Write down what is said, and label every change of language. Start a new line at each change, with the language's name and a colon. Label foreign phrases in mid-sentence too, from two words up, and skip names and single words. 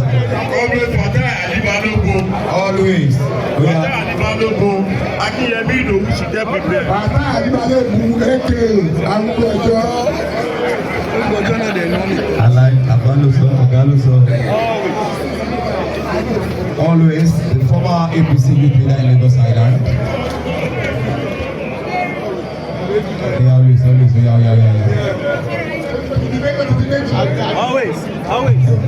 English: Always Fatai Alibalogun. Always. Fatai Alibalogun.
Yoruba: Akínyẹmí Ìdòwú sì jẹ́ pípẹ́. Bàbá Àdìbálẹ́gùn èké arúgbó ọjọ́. Abaloso, Ogaloso.
English: Always the former APC youth leader in Lagos Island. Always. Always.